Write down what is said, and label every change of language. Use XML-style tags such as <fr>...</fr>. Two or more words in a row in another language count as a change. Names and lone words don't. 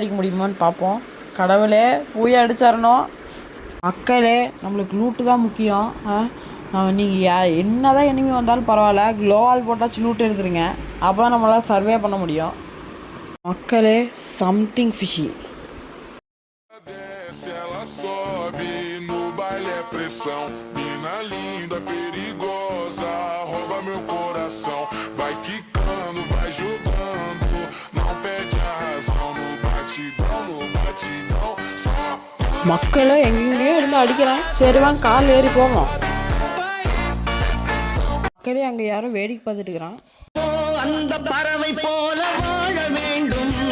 <ta>நம்ம போய் அடிக்க முடியுமான்னு பார்ப்போம். கடவுளே போய் அடிச்சிடணும். மக்களே நம்மளுக்கு லூட்டு தான் முக்கியம். நீங்கள் என்ன தான் எனிமி வந்தாலும் பரவாயில்ல, க்ளோவால் போட்டாச்சு லூட் எடுத்துருங்க. அப்போ தான் நம்மளால் சர்வே பண்ண முடியும். மக்களே</ta> <en>something fishy.</en> <pt>Desce, ela sobe, no baile é pressão. Mina linda, perigosa, rouba meu coração. Vai quicando, vai jogando, não perde a razão. No batidão, só</pt> <ta>மக்களே எங்கேயோ இருந்து அடிக்கிறான். சரி வாங்க கால் ஏறி போவோம். மக்களே அங்கே யாரும் வேடிக்கை பார்த்துட்டு இருக்கிறான். அந்த பறவை போல வாழ வேண்டும்.</ta>